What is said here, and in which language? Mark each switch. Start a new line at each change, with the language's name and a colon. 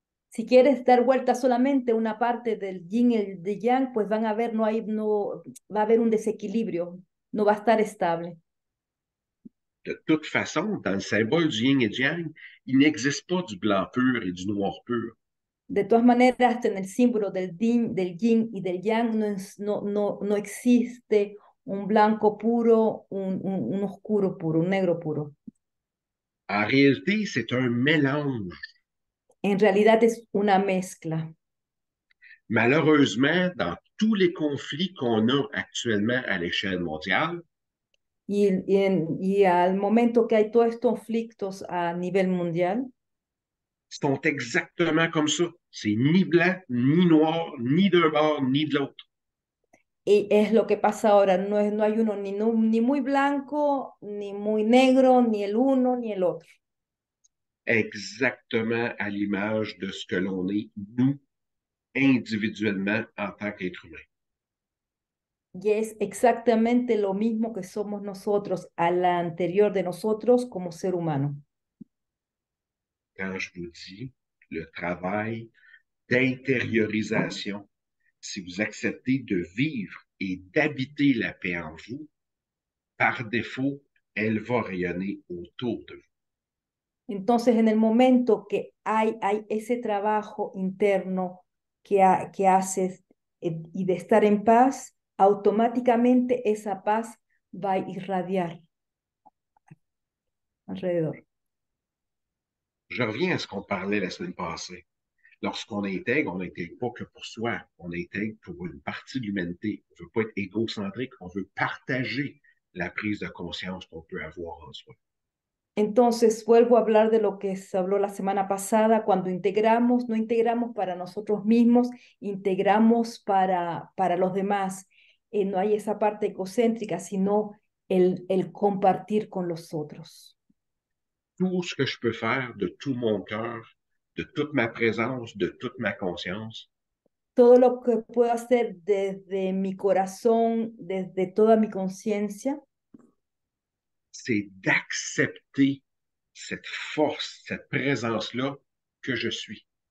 Spanish: Si quieres dar vuelta solamente una parte del yin y el de yang, pues van a ver, no va a haber un desequilibrio, no va a estar estable.
French: De toute façon, dans le symbole du yin et du yang, il n'existe pas du blanc pur et du noir pur.
Spanish: De todas maneras, en el símbolo del yin y del yang no existe un blanco puro, un oscuro puro, un negro puro.
French: En réalité, c'est un mélange.
Spanish: En realidad es una mezcla.
French: Malheureusement, dans tous les conflits qu'on a actuellement à l'échelle mondiale,
Spanish: Y al momento que hay todos estos conflictos a nivel mundial,
French: sont exactement comme ça. C'est ni blanc, ni noir, ni d'un bord, ni de l'autre.
Spanish: y es lo que pasa ahora, no hay uno ni muy blanco, ni muy negro, ni el uno, ni el otro.
French: Exactement à l'image de ce que l'on est, nous, individuellement, en tant qu'être humain.
Spanish: Y es exactamente lo mismo que somos nosotros, a la anterior de nosotros como ser humano.
French: Quand je vous dis le travail d'intériorisation, si vous acceptez de vivre et d'habiter la paix en vous, par défaut, elle va rayonner autour de vous.
Spanish: Entonces, en el momento que hay ese trabajo interno que haces y de estar en paz, automáticamente esa paz va a irradiar alrededor.
French: Je reviens à ce qu'on parlait la semaine passée. Lorsqu'on on n'intègre pas que pour soi, on intègre pour une partie de l'humanité. On ne veut pas être égocentrique, on veut partager la prise de conscience qu'on peut avoir en soi.
Spanish: Entonces, vuelvo a hablar de lo que se habló la semana pasada, cuando integramos, no integramos para nosotros mismos, integramos para los demás. No hay esa parte egocéntrica, sino el compartir con los otros.
French: Tout ce que je peux faire de tout mon cœur, de toute ma présence, de toute ma conscience,
Spanish: Todo lo que puedo hacer desde mi corazón, desde toda mi conciencia,
French: c'est d'accepter cette force, cette présence-là que je suis.